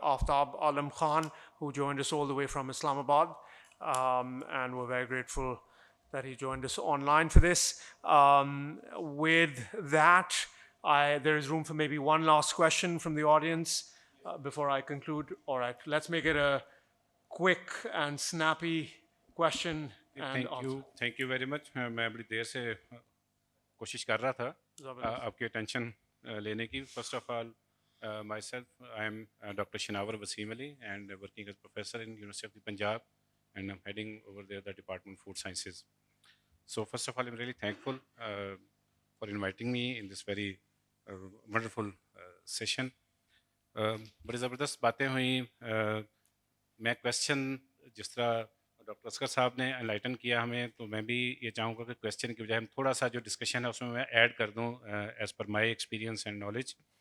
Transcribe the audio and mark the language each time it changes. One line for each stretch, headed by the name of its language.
English: Aftab Alam Khan, who joined us all the way from Islamabad, and we're very grateful that he joined us online for this. With that, there is room for maybe one last question from the audience before I conclude. All right, let's make it a quick and snappy question and answer. Thank you very much.
Hindi: मैं बड़ी देर से कोशिश कर रहा था आपकी attention लेने की.
English: First of all, myself, I am Dr. Shinawar Wasim Ali, and working as professor in University of the Punjab, and I'm heading over there the Department of Food Sciences. So first of all, I'm really thankful for inviting me in this very wonderful session.
Hindi: बड़ी ज़बरदस्त बातें हुई. मैं question जिस तरह doctor Asghar साहब ने enlighten किया हमें, तो मैं भी ये चाहूँगा कि क्वेश्चन की बजाय हम थोड़ा सा जो डिस्कशन है उसमें मैं ऐड कर दूँ
English: As per my experience and knowledge.